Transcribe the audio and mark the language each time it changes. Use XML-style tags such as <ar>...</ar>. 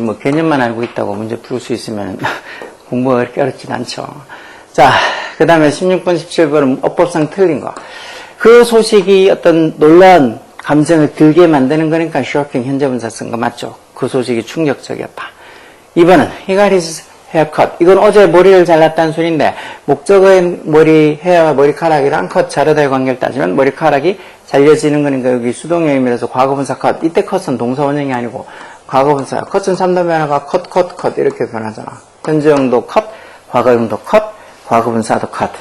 <ko>뭐 개념만 알고 있다고 문제 풀 수 있으면 공부가 그렇게 어렵진 않죠. 자, 그 다음에 16번, 17번은 어법상 틀린 거. 그 소식이 어떤 놀라운 감정을 들게 만드는 거니까 shocking 현재분사 쓴 거 맞죠? 그 소식이 충격적이었다. 2번은</ko> <en>he got his haircut.</en> <ko>이건 어제 머리를 잘랐다는 소리인데 목적은 헤어와 머리카락이랑 컷, 자르다의 관계를 따지면 머리카락이 잘려지는 거니까 여기 수동의 의미라서 과거분사 컷. 이때 컷은 동사원형이 아니고 과거분사. 컷은 3단 변화가 컷 이렇게 변하잖아. 현재형도 컷, 과거형도 컷, 과거분사도 컷.</ko>